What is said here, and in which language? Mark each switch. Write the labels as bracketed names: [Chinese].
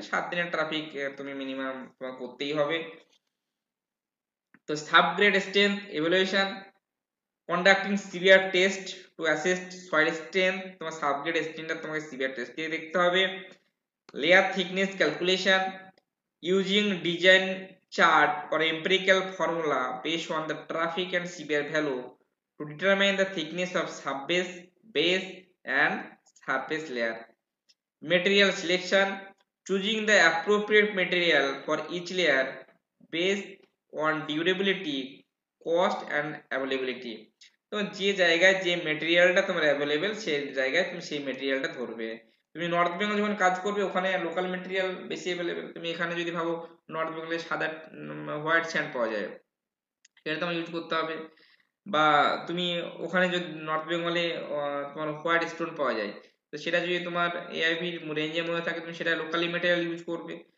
[Bangla] 7 দিনের ট্রাফিক তুমি মিনিমাম তোমার করতেই হবে। তো [English] subgrade strength evaluation, conducting severe test to assess soil strength, [Bangla] তোমার সাবগ্রেড স্ট্রেংথটা তোমাকে সিভিয়ার টেস্ট দিয়ে দেখতে হবে। [English] Layer thickness calculation, using design chart or empirical formula based on the traffic and severe value to determine the thickness of subbase, base and surface layer. Material selection, choosing the appropriate material for each layer based on durability, cost and availability. [Bangla] তো যে জায়গায় যে মেটেরিয়ালটা তোমার available সেই জায়গায় তুমি সেই মেটেরিয়ালটা ধরবে। তুমি নর্থ বেঙ্গল যখন কাজ করবে ওখানে লোকাল মেটেরিয়াল বেশি অ্যাভেলেবেল, তুমি এখানে যদি ভাবো নর্থ বেঙ্গলে সাদা হোয়াইট স্যান্ড পাওয়া যায়, সেটা তোমার ইউজ করতে হবে। বা তুমি ওখানে যদি নর্থ বেঙ্গলে তোমার হোয়াইট স্টোন পাওয়া যায়, তো সেটা যদি তোমার এআইভি রেঞ্জের মধ্যে থাকে তুমি সেটা লোকালি মেটেরিয়াল ইউজ করবে।